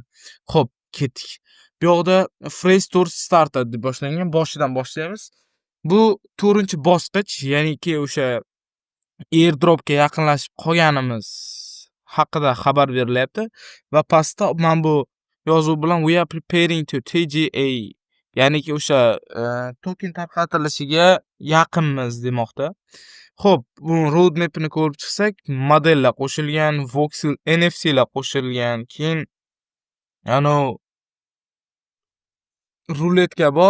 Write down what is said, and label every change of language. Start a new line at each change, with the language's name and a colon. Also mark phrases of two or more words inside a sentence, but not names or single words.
Uzbek: Xo'p, ketdik. Bu yoqda Phrase Tour Starter deb boshlangan, boshidan boshlaymiz. Bu 4-bosqich, ya'niki o'sha airdropga yaqinlashib qolganimiz haqida xabar berilyapti va pastda men bu yozuv bilan
English: "We are preparing to TGA",
Uzbek: ya'niki o'sha token tarqatilishiga yaqinmiz demoqda. Xo'p, bu roadmap'ini ko'rib chiqsak, modellar qo'shilgan, Voxel NFC'lar qo'shilgan, keyin ruletka bor.